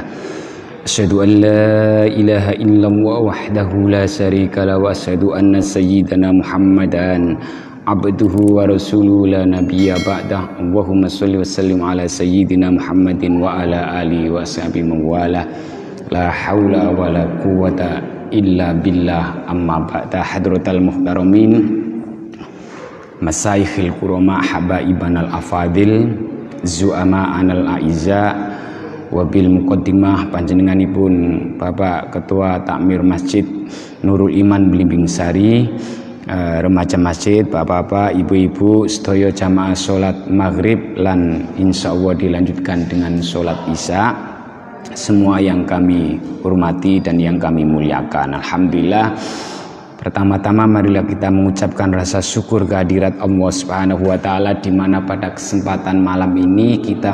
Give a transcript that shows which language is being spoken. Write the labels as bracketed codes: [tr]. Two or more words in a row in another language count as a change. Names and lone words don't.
[ar] أشهد أن لا إله إلا الله وحده لا شريك له وأشهد أن سيدنا محمدا عبده ورسوله لا نبي بعده. اللهم صل وسلم على سيدنا محمد وعلى آله وصحبه ومن والاه. لا حول ولا قوة إلا بالله. أما بعد. حضرة المحترمين، مشايخ الكرام، حبائبنا الأفاضل، زعمائنا الأعزاء، وبالمقدمة [jv] panjenenganipun Bapak Ketua Takmir Masjid Nurul Iman Blimbing Sari, remaja masjid, bapak-bapak, ibu-ibu, sedaya jamaah sholat maghrib lan insyaallah [id] dilanjutkan dengan sholat isya. Semua yang kami hormati dan yang kami muliakan, alhamdulillah. Pertama-tama marilah kita mengucapkan rasa syukur kehadirat Allah [ar] سبحانه وتعالى, [id] di mana pada kesempatan malam ini kita